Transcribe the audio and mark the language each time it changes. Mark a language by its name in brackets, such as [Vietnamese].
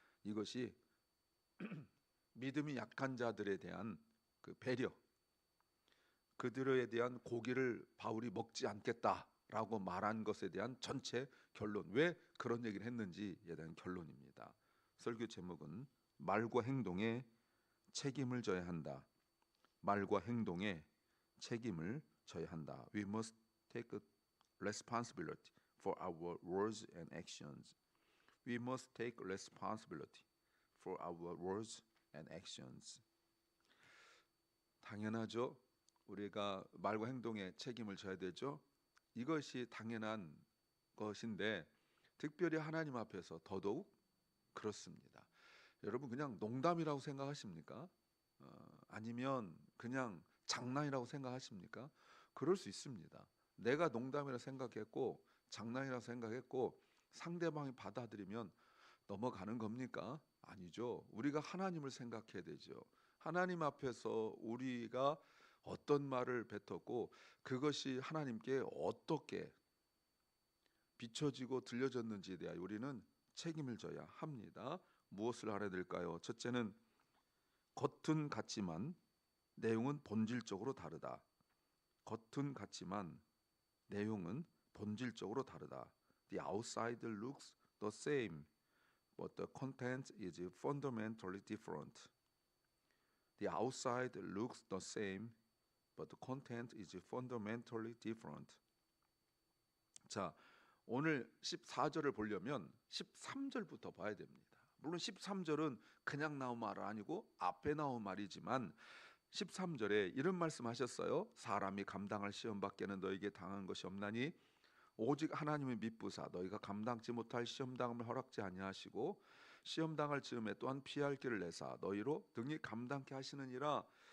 [Korean] 이것이 믿음이 약한 자들에 대한 그 배려, 그들에 대한 고기를 바울이 먹지 않겠다라고 말한 것에 대한 전체 결론, 왜 그런 얘기를 했는지에 대한 결론입니다. 설교 제목은 말과 행동에 책임을 져야 한다. 말과 행동에 책임을 져야 한다. [English] We must take responsibility for our words and actions. We must take responsibility for our words and actions. [Korean] 당연하죠. 우리가 말과 행동에 책임을 져야 되죠. 이것이 당연한 것인데 특별히 하나님 앞에서 더더욱 그렇습니다. 여러분 그냥 농담이라고 생각하십니까? 아니면 그냥 장난이라고 생각하십니까? 그럴 수 있습니다. 내가 농담이라고 생각했고 장난이라고 생각했고 상대방이 받아들이면 넘어가는 겁니까? 아니죠. 우리가 하나님을 생각해야 되죠. 하나님 앞에서 우리가 어떤 말을 뱉었고 그것이 하나님께 어떻게 비춰지고 들려졌는지에 대하여 우리는 책임을 져야 합니다. 무엇을 알아야 될까요? 첫째는 겉은 같지만 내용은 본질적으로 다르다. 겉은 같지만 내용은 본질적으로 다르다. [English] The outside looks the same, but the content is fundamentally different. The outside looks the same, but the content is fundamentally different. [Korean] 자, 오늘 14절을 보려면 13절부터 봐야 됩니다. 물론 13절은 그냥 나온 말 아니고 앞에 나온 말이지만 13절에 이런 말씀하셨어요. 사람이 감당할 시험 밖에는 너에게 당한 것이 없나니 오직 하나님의 미쁘사 너희가 감당치 못할 시험 당함을 허락지 아니하시고 시험 당할 즈음에 또한 피할 길을 내사 너희로 등이 감당케 하시느니라.